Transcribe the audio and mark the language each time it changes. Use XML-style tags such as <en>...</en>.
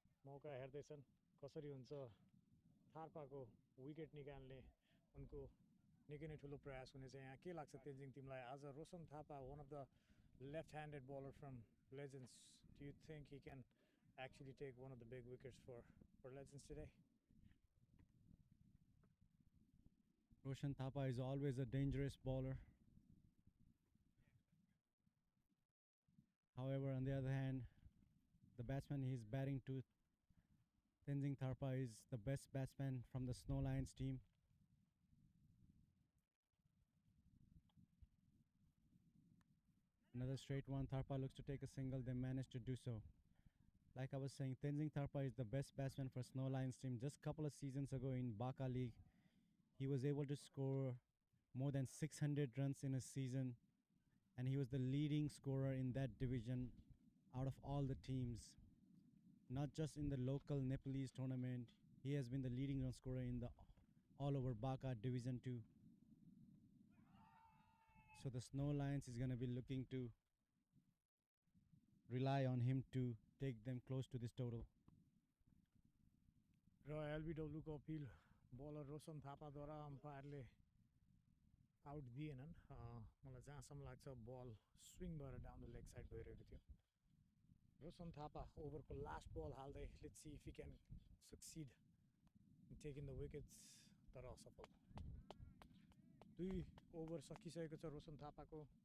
<ne>मौका हेर्दैछन् कसरी हुन्छ थापाको विकेट निकाल्ने उनको निकै नै ठुलो प्रयास हुनेछ यहाँ के लाग्छ तेन्जिङ तिमीलाई आज Roshan Thapa</ne> <en>One of the left handed bowler from Legends, do you think he can actually take one of the big wickets for Legends today? Roshan Thapa is always a dangerous bowler. However, on the other hand, the batsman he is batting to, Tenzing Tharpa, is the best batsman from the Snow Lions team. Another straight one. Tharpa looks to take a single. They managed to do so. Like I was saying, Tenzing Tharpa is the best batsman for Snow Lions team. Just a couple of seasons ago in BACA League, he was able to score more than 600 runs in a season, and he was the leading scorer in that division out of all the teams. Not just in the local Nepalese tournament, he has been the leading run scorer in the all over BACA Division 2. So the Snow Lions is going to be looking to rely on him to take them close to this total.</en> <ne>र एलबिडब्ल्यूको appeal bowler Roshan थापाद्वारा अम्पायरले out दिएनन् मलाई जहाँसम्म लाग्छ बल swing भएर down the leg side गइरहेको थियो Roshan Thapa ओभरको last बल हाल्दै</ne> <en>let's see if he can succeed in taking the wickets</en> <ne>तर असफल 2 ओभर सकिसकेको छ रोशन थापाको</ne>